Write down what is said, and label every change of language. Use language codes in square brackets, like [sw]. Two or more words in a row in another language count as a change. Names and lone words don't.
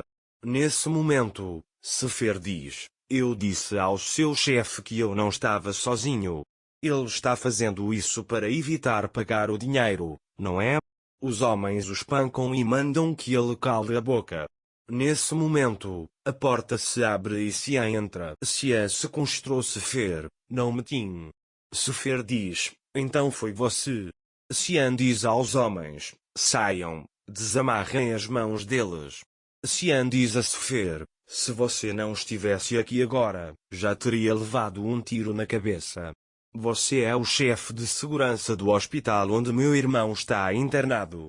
[pt] Nesse momento, Sefer diz: eu disse ao seu chefe que eu não estava sozinho. Ele está fazendo isso para evitar pagar o dinheiro, não é? Os homens o espancam e mandam que ele cale a boca. Nesse momento, a porta se abre e Cian entra. Cian se constrou Sefer, não Metin. Sefer diz: então foi você. Cian diz aos homens: saiam, desamarrem as mãos deles. Cian diz a Sefer: se você não estivesse aqui agora, já teria levado um tiro na cabeça. Você é o chefe de segurança do hospital onde meu irmão está internado.